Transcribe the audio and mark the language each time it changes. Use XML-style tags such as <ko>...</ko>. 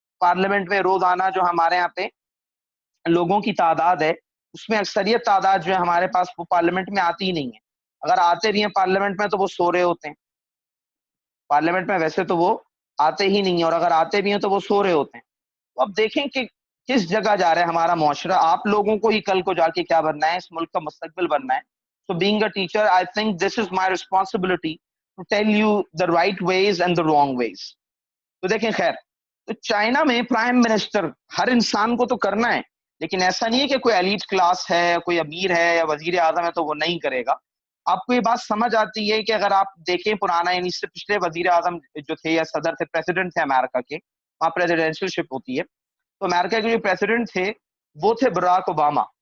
<ur>Parliament میں روزانہ جو ہمارے یہاں پہ لوگوں کی تعداد ہے, اس میں اکثریت تعداد جو ہے ہمارے پاس وہ پارلیمنٹ میں آتی ہی نہیں ہے. اگر آتے بھی ہیں پارلیمنٹ میں تو وہ سو رہے ہوتے ہیں. پارلیمنٹ میں ویسے تو وہ آتے ہی نہیں ہیں, اور اگر آتے بھی ہیں تو وہ سو رہے ہوتے ہیں. تو اب دیکھیں کہ کس جگہ جا رہا ہے ہمارا معاشرہ. آپ لوگوں کو ہی کل کو جا کے کیا بننا ہے, اس ملک کا مستقبل بننا ہے.</ur> <en>So being a teacher, I think this is my responsibility to tell you the right ways and the wrong ways.</en> <ur>تو دیکھیں خیر, تو چائنا میں پرائم منسٹر ہر انسان کو تو کرنا ہے, لیکن ایسا نہیں ہے کہ کوئی ایلیٹ کلاس ہے, کوئی امیر ہے یا وزیر اعظم ہے تو وہ نہیں کرے گا. آپ کو یہ بات سمجھ آتی ہے کہ اگر آپ دیکھیں پرانا, یعنی اس سے پچھلے وزیر اعظم جو تھے یا صدر تھے, پریزیڈنٹ تھے امریکہ کے, وہاں پریزیڈینشل شپ ہوتی ہے, تو امریکہ کے جو پریزیڈنٹ تھے وہ تھے براک اوباما.</ur>